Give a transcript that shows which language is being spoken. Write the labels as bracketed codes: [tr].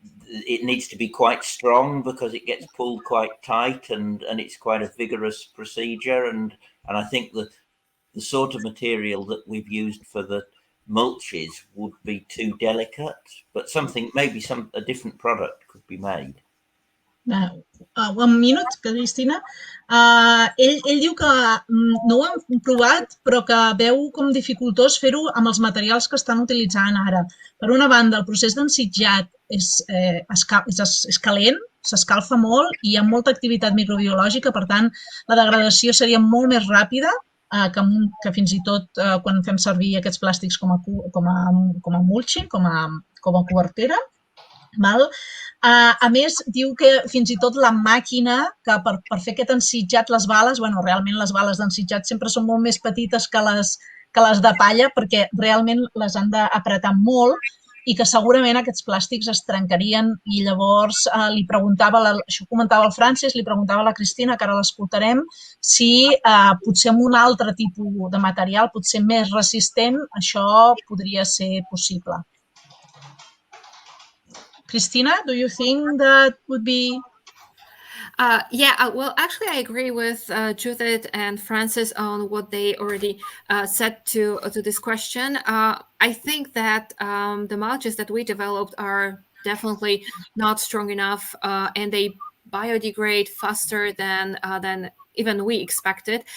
[en] it needs to be quite strong because it gets pulled quite tight, and it's quite a vigorous procedure. And I think the sort of material that we've used for the mulches would be too delicate, but maybe a different product could be made. [ca] Un minut, Cristina. Ell diu que no ho han provat, però que veu com dificultós fer-ho amb els materials que estan utilitzant ara. Per una banda, el procés d'ensitjat és calent, s'escalfa molt i hi ha molta activitat microbiològica, per tant, la degradació seria molt més ràpida que fins i tot quan fem servir aquests plàstics com a mulching, com a cobertera. A més, diu que fins i tot la màquina, que per fer aquest ensitjat, les bales, realment les bales d'ensitjat sempre són molt més petites que les de palla, perquè realment les han d'apretar molt i que segurament aquests plàstics es trencarien. I llavors li preguntava, això comentava el Francis, li preguntava a la Krystyna, que ara l'escoltarem, si potser amb un altre tipus de material, potser més resistent, això podria ser possible. [en] Krystyna, do you think that would be? Well, actually, I agree with Judith and Francis on what they already said to this question. I think that the mulches that we developed are definitely not strong enough, and they biodegrade faster than even we expected.